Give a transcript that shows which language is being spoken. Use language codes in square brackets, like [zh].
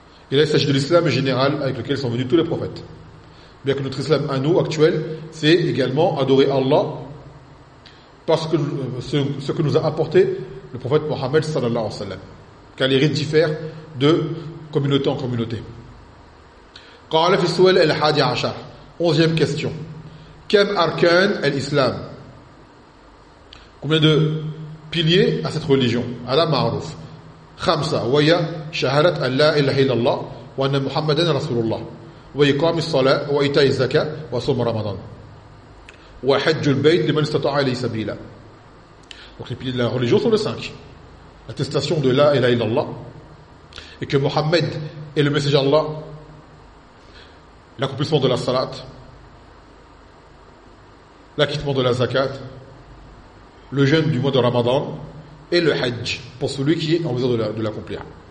[fr] Et là, il s'agit de l'islam général avec lequel sont venus tous les prophètes. Bien que notre islam à nous, actuel, c'est également adorer Allah parce que ce que nous a apporté le prophète Mohammed, sallallahu alayhi wa sallam. Car les rites diffèrent de communauté en communauté. [ar] قال في السؤال الحادي عشر [fr] 11e question. [ar] كم أركان الإسلام؟ [fr] Combien de piliers à cette religion؟ [ar] على معروف. خمسة وهي شهادة أن لا إله إلا الله وأن محمدا رسول الله وإقام الصلاة وإيتاء الزكاة وصوم رمضان وحج البيت لمن استطاع إليه سبيلا. [fr] Donc les piliers de la religion sont les 5. Attestation de [ar] لا إله إلا الله [fr] et que Mohammed est le messager d'Allah. L'accomplissement de la salat, l'acquittement de la zakat, le jeûne du mois de Ramadan et le hajj pour celui qui est en mesure de l'accomplir.